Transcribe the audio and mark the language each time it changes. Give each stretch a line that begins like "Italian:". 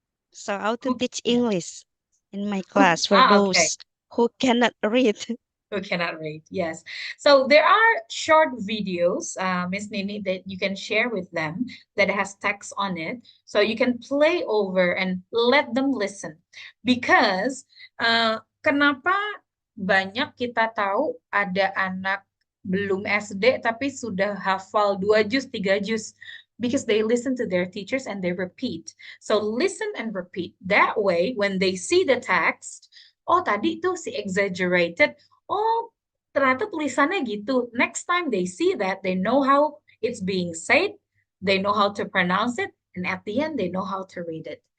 English: So how to teach English in my class for those who cannot read. Who cannot read, yes. So there are short videos, Miss Nini, that you can share with them that has text on it. So you can play over and let them listen.
Indonesian: Because kenapa banyak kita tahu ada anak belum SD tapi sudah hafal 2 juz, 3 juz.
English: Because they listen to their teachers and they repeat. So listen and repeat. That way, when they see the text,
Indonesian: oh tadi tuh si exaggerated, oh, ternyata tulisannya gitu.
English: Next time they see that, they know how it's being said, they know how to pronounce it, and at the end they know how to read it.